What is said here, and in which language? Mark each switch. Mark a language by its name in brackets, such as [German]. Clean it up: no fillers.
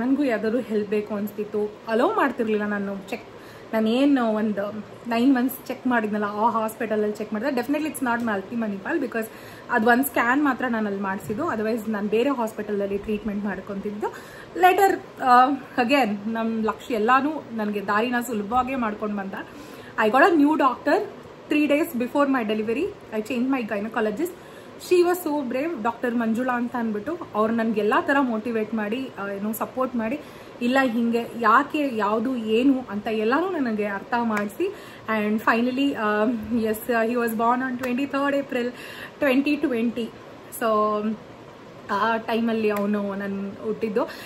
[Kannada] ನನಗೂ ಯಾವ್ದಾದ್ರು ಹೆಲ್ಪ್ ಬೇಕು ಅನಿಸ್ತಿತ್ತು. ಅಲೋ ಮಾಡ್ತಿರ್ಲಿಲ್ಲ. ನಾನೇನು ಒಂದು 9 months ಚೆಕ್ ಮಾಡಿದ್ನಲ್ಲ ಆ ಹಾಸ್ಪಿಟಲಲ್ಲಿ ಚೆಕ್ ಮಾಡಿದೆ. [English] definitely it's not ಮಲ್ಟಿಮನಿಪಾಲ್ [Kannada] ಬಿಕಾಸ್ ಅದು ಒಂದು ಸ್ಕ್ಯಾನ್ ಮಾತ್ರ ನಾನು ಅಲ್ಲಿ ಮಾಡಿಸಿದ್ದು. ಅದರ್ವೈಸ್ ನಾನು ಬೇರೆ ಹಾಸ್ಪಿಟಲಲ್ಲಿ ಟ್ರೀಟ್ಮೆಂಟ್ ಮಾಡ್ಕೊತಿದ್ದು. ಲೇಟರ್ ಅಗೇನ್ ನಮ್ಮ ಲಕ್ಷ್ಯ ಎಲ್ಲನೂ ನನಗೆ ದಾರಿನ ಸುಲಭವಾಗೇ ಮಾಡ್ಕೊಂಡು ಬಂದ. [English] I got a new doctor 3 days before my delivery. I changed my gynecologist. She was so brave. Dr. [Kannada] Manjula ಅಂತ ಅಂದ್ಬಿಟ್ಟು ಅವ್ರು ನನಗೆಲ್ಲ ಥರ ಮೋಟಿವೇಟ್ ಮಾಡಿ ಸಪೋರ್ಟ್ ಮಾಡಿ ಇಲ್ಲ ಹಿಂಗೆ ಯಾಕೆ ಯಾವುದು ಏನು ಅಂತ ಎಲ್ಲನೂ ನನಗೆ ಅರ್ಥ ಮಾಡಿಸಿ and finally [English] Yes he was born on 23rd April 2020. [Kannada] So ಆ ಟೈಮಲ್ಲಿ ಅವನು ನಾನು ಹುಟ್ಟಿದ್ದು.